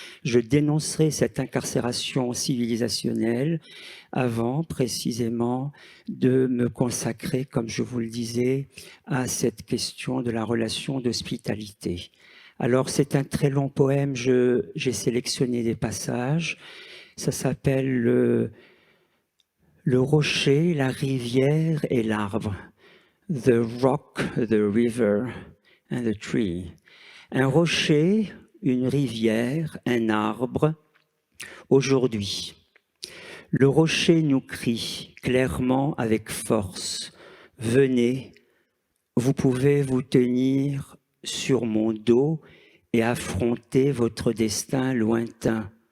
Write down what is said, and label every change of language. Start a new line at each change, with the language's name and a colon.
French: Je dénoncerai cette incarcération civilisationnelle avant précisément de me consacrer, comme je vous le disais, à cette question de la relation d'hospitalité. Alors c'est un très long poème, j'ai sélectionné des passages. Ça s'appelle le rocher, la rivière et l'arbre.
English: The rock, the river and the tree.
French: Un rocher, une rivière, un arbre. Aujourd'hui, le rocher nous crie clairement avec force. Venez, vous pouvez vous tenir sur mon dos et affronter votre destin lointain.